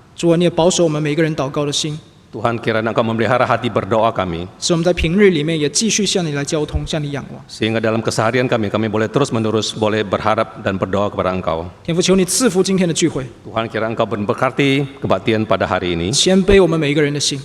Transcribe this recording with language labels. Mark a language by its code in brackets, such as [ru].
[zh] 主啊，你也保守我们每个人祷告的心。 [id] Tuhan kiranya Engkau memelihara hati berdoa kami. [zh] 使我们在平日里面也继续向你来交通，向你仰望。 [id] Sehingga dalam keseharian kami boleh terus-menerus boleh berharap dan berdoa kepada Engkau. [zh] 天父，求你赐福今天的聚会， [id] Tuhan, kiranya Engkau memberkati kebaktian pada hari ini. [zh] 谦卑我们每一个人的心，